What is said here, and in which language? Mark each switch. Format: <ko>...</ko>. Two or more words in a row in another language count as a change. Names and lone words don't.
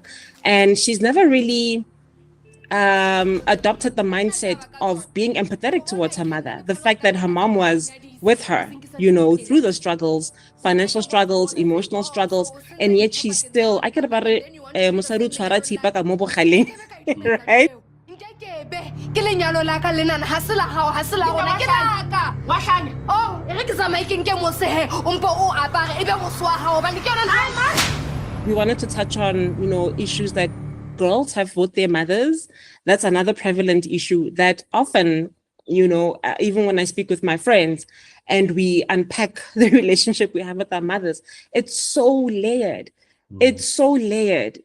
<en>And she's never really adopted the mindset of being empathetic towards her mother. The fact that her mom was with her, you know, through the struggles, financial struggles, emotional struggles, and yet she's still, I get about it, right?</en> <st>Ke lenyalo la ka lenana ha se la hao ha se la rona ke la ka wa hlanya oh e re ke tsamaikeng ke mosehe o mpo o apare ebe moswa hao ba ke yona.</st> <en>We wanted to touch on, you know, issues that girls have with their mothers. That's another prevalent issue that often, you know, even when I speak with my friends and we unpack the relationship we have with our mothers, it's so layered. It's so layered.</en>